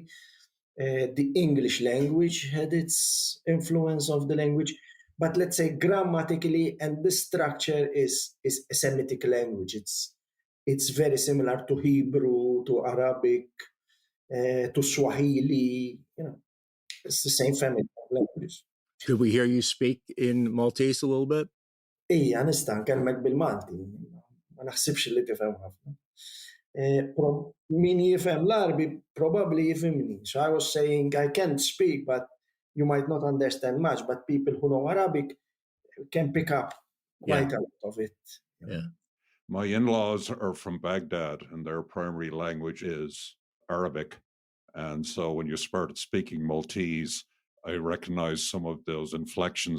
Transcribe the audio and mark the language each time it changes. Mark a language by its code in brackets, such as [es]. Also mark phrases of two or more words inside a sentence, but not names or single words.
[en] The English language had its influence of the language, but let's say grammatically and the structure is a Semitic language. It's very similar to Hebrew, to Arabic, to Swahili. It's the same family of languages. Could we hear you speak in Maltese a little bit? [mt] Ija, nista' nkellmek bil-Malti. Ma naħsibx li tifhem ħafna. Min jifhem l-Arbi probably jifhimni. [en] So I was saying I can't speak, but you might not understand much, but people who know Arabic can pick up quite a lot of it. Yeah. My in-laws are from Baghdad, and their primary language is Arabic. And so when you started speaking Maltese, I recognized some of those inflections.